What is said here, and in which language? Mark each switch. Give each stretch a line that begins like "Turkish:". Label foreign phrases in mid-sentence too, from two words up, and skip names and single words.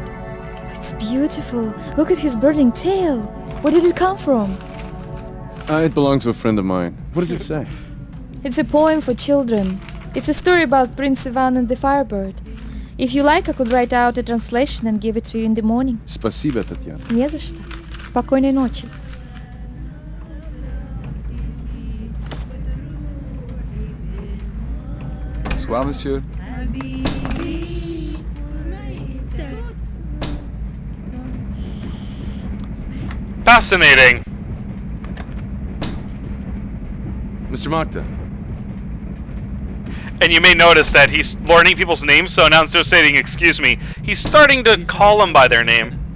English: It's beautiful. Look at his burning tail. Where did it come from? It belonged to a friend of mine. What does it say? It's a poem for children. It's a story about Prince Ivan and the Firebird. If you like, I could write out a translation and give it to you in the morning.
Russian: Спасибо, Татьяна. Не за что. Спокойной ночи.
French: Bonsoir, monsieur.
English: Fascinating. Mr. Makta. And you may notice that he's learning people's names, so now instead of saying excuse me, he's starting to call them by their name.